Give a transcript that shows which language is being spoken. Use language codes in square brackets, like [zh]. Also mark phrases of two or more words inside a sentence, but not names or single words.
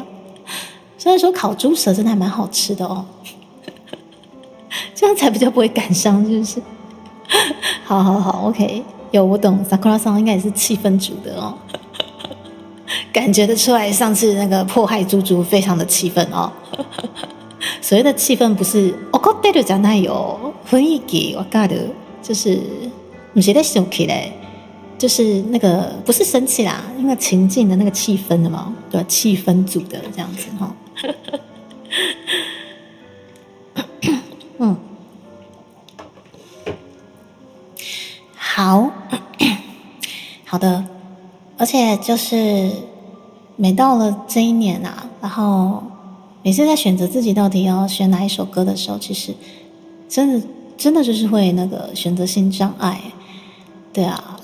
[zh] 虽然说烤猪舌真的还蛮好吃的哦，这样才比较不会感伤，是不是？好 ，OK， 有我懂 ，Sakura 桑应该也是气氛组的哦。感觉得出来，上次那个迫害猪猪非常的气愤哦。所谓的气氛不是 [ja] 怒ってるじゃないよ，雰囲気わかる， [zh] 就是不是在生气嘞，就是那个不是生气啦，那个情境的那个气氛的嘛，对吧？气氛组的这样子哈。好的，而且就是每到了这一年啊，然后每次在选择自己到底要选哪一首歌的时候，其实真的就是会那个选择性障碍，对啊。